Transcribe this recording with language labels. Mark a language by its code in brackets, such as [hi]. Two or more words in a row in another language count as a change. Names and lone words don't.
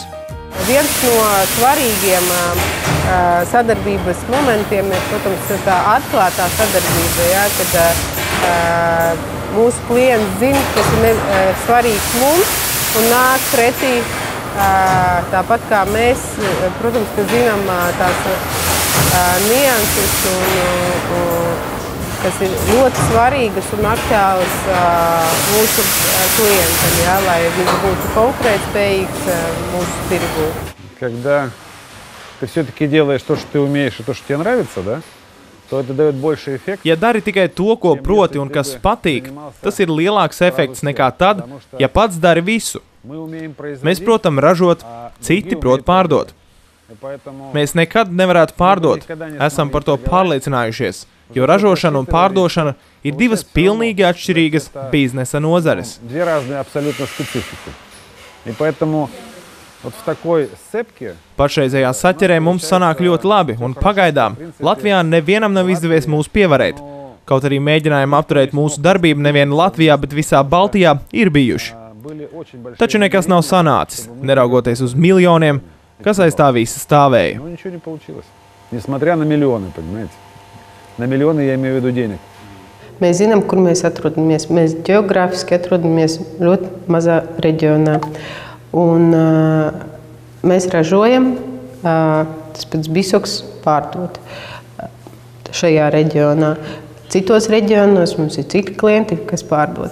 [lv] Viens no svarīgiem sadarbības momentiem ir, protams, tā atklātā sadarbība, ja, kad mūsu klients zina, kas ir svarīgs mums un nāk pretī tāpat kā mēs, protams, ka zinām tās nianses, kas ir ļoti svarīgas un aktuālas mūsu klientam, ja, lai viņš būtu konkurētspējīgs mūsu tirgū. [ru] Когда ты все-таки делаешь то, что ты умеешь, и то, что тебе нравится, да, то это дает больше эффект. [lv] Ja dari tikai to, ko proti un kas patīk, tas ir lielāks efekts nekā tad, ja pats dari visu. Mēs, protams, ražot, citi prot pārdot. Mēs nekad nevarētu pārdot, esam par to pārliecinājušies, jo ražošana un pārdošana ir divas pilnīgi atšķirīgas biznesa nozares. [ru] Две разные абсолютно специфики. И поэтому вот в такой сцепке [lv] Pašreizējā saķerē mums sanāk ļoti labi, un pagaidām Latvijā nevienam nav izdevies mūs pievarēt. Kaut arī mēģinājumi apturēt mūsu darbību nevien Latvijā, bet visā Baltijā ir bijuši. Taču nekas nav sanācis, neraugoties uz miljoniem, kas aiz tā visa stāvēja. [ru] Ну, ничего не получилось. Несмотря на миллионы, понимаете? На миллионы я имею в виду денег. [lv] Mēs zinām, kur mēs atrodamies. Mēs ģeogrāfiski atrodamies ļoti mazā reģionā. Un mēs ražojam, tas pats Bisoks pārdot šajā reģionā. Citos reģionos mums ir citi klienti, kas pārdod.